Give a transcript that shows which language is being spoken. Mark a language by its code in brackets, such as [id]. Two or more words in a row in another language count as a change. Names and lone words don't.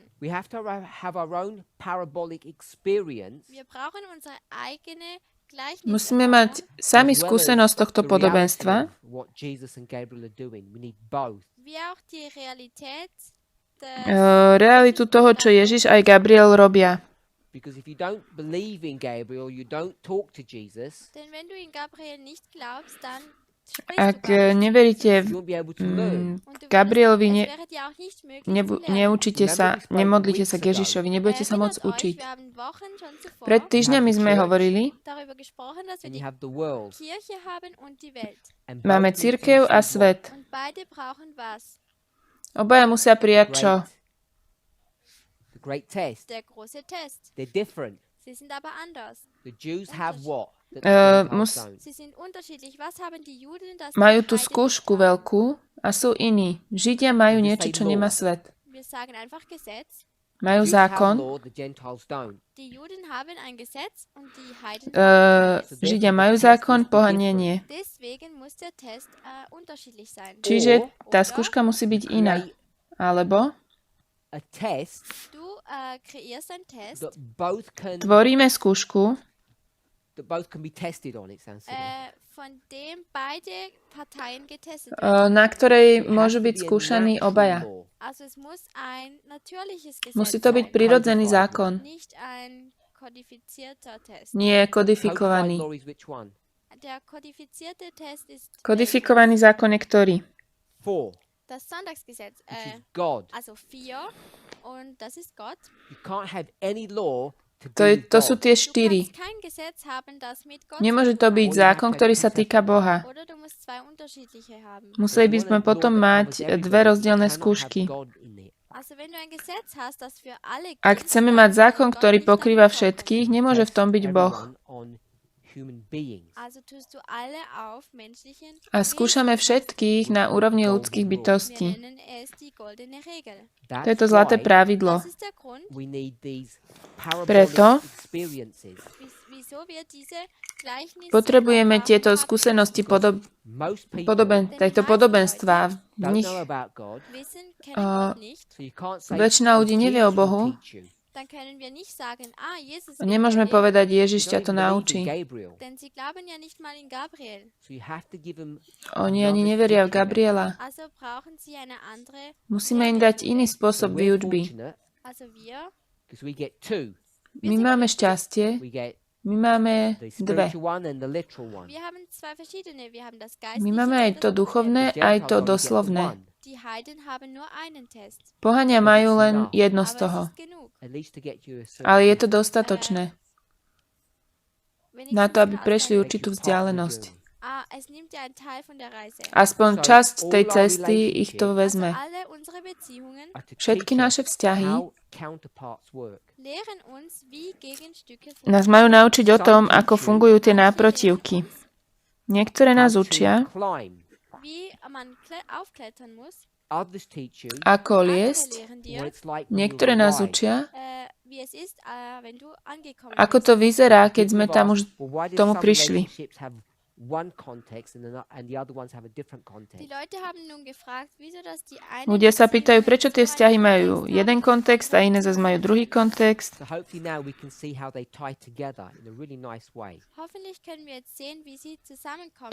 [en] We have to have our own parabolic experience. [de] Wir brauchen unsere eigene [sk] Musíme [de] Gleichnisse. [sk] mať sami [en] as well as [sk] skúsenosť tohto [en] the reality [sk] podobenstva, [en] of what Jesus and Gabriel are doing. We need both. [de] Wie auch die Realität [sk] realitu toho, čo Ježiš aj Gabriel robia. [en] Because if you don't believe in Gabriel, you don't talk to Jesus, [de] Denn wenn du in Gabriel nicht glaubst, dann sprichst [sk] Ak [de] du gar nicht. [sk] neveríte [en] you won't be able to learn. [de] Und du [sk] Gabrielovi, [de] es wäre dir auch nicht möglich zu lernen. [sk] neučite sa, nemodlite sa k Ježišovi, nebudete sa môcť [de] Erinnert euch, [sk] učiť. [de] wir haben Wochen schon zuvor [sk] Pred týždňami sme hovorili, [de] darüber gesprochen, dass wir [en] And you [de] die [en] have the world. [de] Kirche haben und die Welt. [en] And [sk] máme [en] both need to [sk] cirkev a [en] receive [sk] svet. [de] Und beide brauchen was? [sk] Obaja musia prijať čo? [en] The great test. [de] Der große Test. [en] They're different. [de] Sie sind aber anders. [en] The Jews have what? That the mus- Gentiles don't. [de] Sie sind unterschiedlich. Was haben die Juden, das [sk] Majú [de] die [sk] tú [de] Heiden [sk] skúšku [de] nicht haben? [sk] veľkú a sú iní. Židia majú niečo, čo nemá svet. [de] Wir sagen einfach Gesetz. [sk] Majú [en] Jews have [sk] zákon, [en] law, the Gentiles don't. [de] Die Juden haben ein Gesetz und die Heiden uh, haben keines. [sk] Židia majú zákon, pohania nie. [de] Deswegen muss der Test unterschiedlich sein. [sk] Čiže tá skúška musí byť iná. [en] Create [sk] Alebo [en] a test [de] Du kreierst einen Test, [en] that both can [sk] tvoríme skúšku, [en] be tested on. It sounds silly. [de] von dem beide Parteien getestet werden. [sk] na ktorej [en] It has [sk] môžu [en] to [sk] byť [en] be a [sk] skúšaní [en] natural [sk] obaja. [en] law. [de] Also es muss ein natürliches Gesetz [sk] Musí to byť [de] sein, [sk] prirodzený zákon, [de] nicht ein kodifizierter Test. [sk] nie [en] Codified [sk] kodifikovaný. [en] law is which one? [de] Der kodifizierte Test ist [sk] Kodifikovaný zákon je ktorý? [de] 4, das Sonntagsgesetz, [en] which is God. [de] also 4 und das ist Gott. [en] You can't have any law to [sk] To, [en] do [sk] je, [en] with [sk] to sú [en] God. [sk] tie [de] Du [sk] štyri. [de] kannst kein Gesetz haben, das mit Gott [sk] Nemôže [de] zu [sk] to [de] tun [sk] byť [de] hat. [sk] zákon, ktorý sa týka Boha. [de] Oder du musst zwei unterschiedliche haben. [sk] Museli by sme potom mať dve rozdielne skúšky. [de] Also wenn du ein Gesetz hast, das für alle [sk] Ak [de] gilt, [sk] chceme [de] dann [sk] mať [de] kann [sk] zákon, [de] Gott [sk] ktorý [de] nicht [sk] pokrýva [de] darin [sk] všetkých, [de] vorkommen. [sk] nemôže v tom byť Boh. [de] Also tust du alle auf menschlichen [sk] A skúšame všetkých na úrovni ľudských [de] Wir [sk] bytostí. [de] nennen es die goldene Regel. [sk] To je to zlaté pravidlo. [de] Das ist der Grund, [sk] Preto [de] wieso wir diese Gleichnisse [sk] potrebujeme [de] Erfahrung [sk] tieto [de] haben. [sk] skúsenosti tejto podobenstva. V nich [de] Wissen, kennen Uh, Gott nicht, [sk] väčšina ľudí nevie o Bohu. [de] dann können wir nicht sagen, Jesus will [sk] Nemôžeme [de] mir [sk] povedať, Ježiš ťa to naučí. [de] denn sie glauben ja nicht mal in Gabriel. [sk] Oni ani neveria v Gabriela. [de] Also brauchen sie eine andere, [sk] Musíme im dať iný spôsob výučby. [de] also wir [sk] My máme šťastie, my máme dve. [de] wir haben zwei verschiedene, wir haben das [sk] My [de] geistliche [sk] máme aj [de] und [sk] to [de] das [sk] duchovné, aj to doslovné. [de] Die Heiden haben nur einen Test, [sk] Pohania majú len jedno z [de] aber [sk] toho. [de] es ist genug. [sk] Ale je to dostatočné [de] Wenigstens [sk] na to, aby [de] für [sk] prešli [de] Ausland- [sk] určitú vzdialenosť. [de] es nimmt ja einen Teil von der Reise. [sk] Aspoň časť tej cesty ich to [de] Also [sk] vezme. [de] alle unsere Beziehungen [sk] Všetky naše vzťahy [de] lehren uns, wie Gegenstücke [sk] nás majú naučiť o tom, ako fungujú tie náprotivky. Niektoré nás učia, [de] wie man aufklettern muss. [sk] ako [de] Andere [sk] liesť, [de] lehren dir, [sk] niektoré nás učia, [de] wie es ist, wenn du angekommen [sk] ako [de] bist. [sk] to vyzerá, keď sme tam už tomu prišli. [de] Die Leute haben nun gefragt, wieso das die eine [sk] Ľudia sa pýtajú, [de] Beziehung [sk] prečo tie [de] so [sk] vzťahy [de] einen [sk] majú [de] Kontext [sk] jeden [de] haben [sk] kontext a iné zase majú druhý kontext. [de] Hoffentlich können wir jetzt sehen, wie sie zusammenkommen.